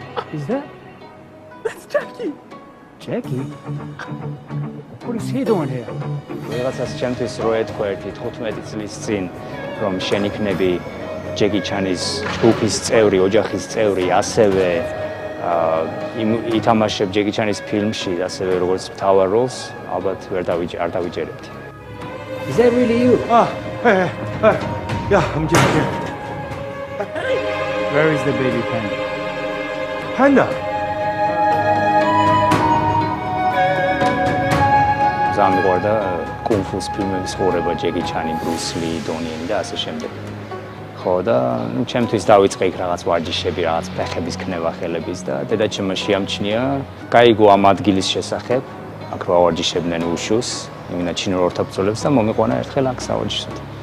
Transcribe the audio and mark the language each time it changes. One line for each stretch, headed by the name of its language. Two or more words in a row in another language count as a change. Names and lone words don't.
English: Is that? That's Jackie. Jackie? What is he doing here?
Georgian: ვიღაცას ჩემთვის რო ეთქვა ერთი 15 წლის წინ რომ შენ იქნები ჯეკი ჩანის ჯგუფის წევრი, ოჯახის წევრი, ასევე ითამაშებ ჯეკი ჩანის ფილმში, ასევე როგორც მთავარ როლს, ალბათ არ დავიჯერებთ.
English: Is that really you? Yeah, I'm Jackie. Where is the baby panda? Panda.
Georgian: ძალიან მიყვარდა კუნგ-ფუს ფილმების ყურება, ჯეკი ჩანი, ბრუს ლი, დონი ენი და ასე შემდეგ. ხო და ნუ ჩემთვის დავიწყე იქ რაღაც ვარჯიშები, რაღაც ფეხების ქნება ხელების და დედაჩემმა შეამჩნია გაიგო ამ ადგილის შესახებ, აქ რა ვარჯიშებდნენ უშუს, იმენა ჩინურ ორთაბრძოლებს და მომიყვანა ერთხელ აქ სავარჯიშოდ.